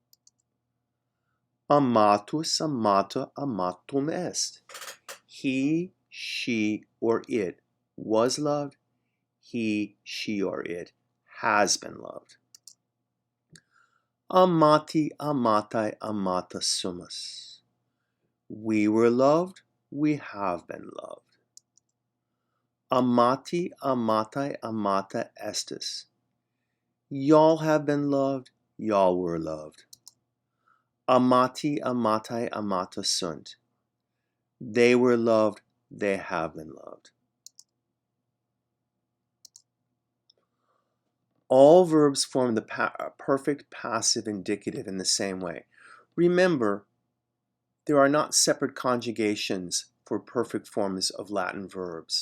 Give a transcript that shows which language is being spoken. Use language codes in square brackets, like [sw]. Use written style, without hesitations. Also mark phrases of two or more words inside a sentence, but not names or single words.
[la] Amatus, amata, amatum est. [en] He, she, or it was loved. He, she, or it has been loved. [la] Amati, amatai, amata sumus. [en] We were loved, we have been loved. [la] Amati, amatai, amata estis. [en] Y'all have been loved, y'all were loved. [la] Amati, amatai, amata sunt. [en] They were loved, they have been loved. All verbs form the perfect passive indicative in the same way. Remember, there are not separate conjugations for perfect forms of Latin verbs.